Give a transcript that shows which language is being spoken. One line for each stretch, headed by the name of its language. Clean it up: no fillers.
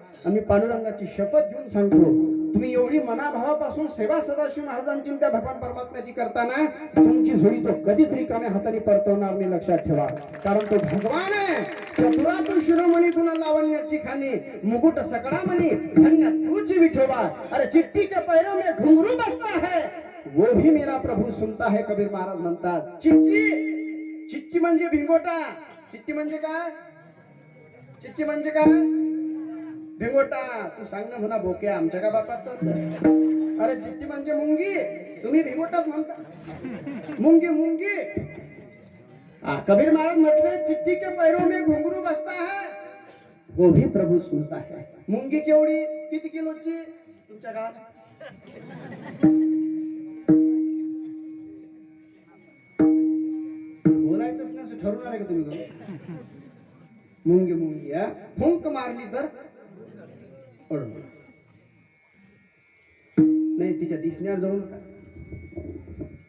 Marathi: आणि पांडुरंगाची शपथ घेऊन सांगतो, तुम्ही एवढी मनाभावापासून सेवा सदाशिव महाराजांची त्या भगवान परमात्म्याची करताना तुमची झोळी तो कधीच रिकाम्या हाताने परतवणार नाही, लक्षात ठेवा. कारण तो भगवान आहे. चतुरातून शिरोमणी गुण लावण्याची खाणी, मुकुट सकळामणी धन्य तूची विठोबा.
Hindi: अरे चिट्टी के पैरों में घुंघरू बसता है, वो भी मेरा प्रभू सुनता है.
Marathi: कबीर महाराज म्हणतात चिट्टी, चिट्टी म्हणजे भिंगोटा. चिट्टी म्हणजे काय, चिट्टी म्हणजे काय, भिंगोटा. तू सांग ना म्हणा बोक्या, आमच्या का बापाचा. अरे चिट्टी म्हणजे मुंगी, तुम्ही भिंगोटाच म्हणता. मुंगी मुंगी. कबीर महाराज म्हटले
Hindi: चिट्टी के पैरों में घुंघरू बसता है, वो भी प्रभू सुनता है.
Marathi: मुंगी केवढी, किती किलोची तुमच्या गावात? बोलायचंच नाही असं ठरवून आले का तुम्ही? मुंगी मुंगी फुंक मारली तर पडून नाही, तिच्या दिसण्यावर जाऊ नका.